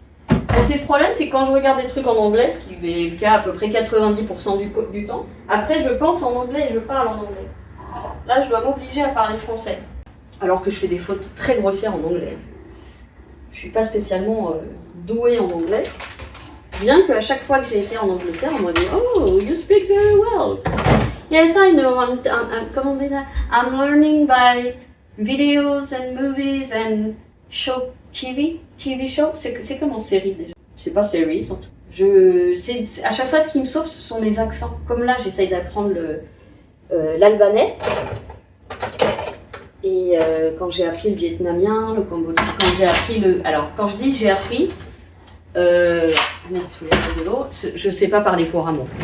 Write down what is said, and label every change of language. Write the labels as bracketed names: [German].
[French] Bon, c'est le problème, c'est que quand je regarde des trucs en anglais, ce qui est le cas à peu près 90% du temps, après je pense en anglais et je parle en anglais. Là, je dois m'obliger à parler français. Alors que je fais des fautes très grossières en anglais. Je suis pas spécialement douée en anglais. Bien qu'à chaque fois que j'ai été en Angleterre, on m'a dit [English] "Oh, you speak very well." Yes, I know. [French] Comment on dit ça? [English] I'm learning by videos and movies and show TV show. [French] C'est comme en série déjà. C'est pas series en tout. À chaque fois, ce qui me sauve, ce sont les accents. Comme là, j'essaye d'apprendre l'albanais. Et quand j'ai appris le vietnamien, le cambodgien, quand j'ai appris alors, quand je dis j'ai appris, merde, il faut laisser de l'eau, je sais pas parler couramment.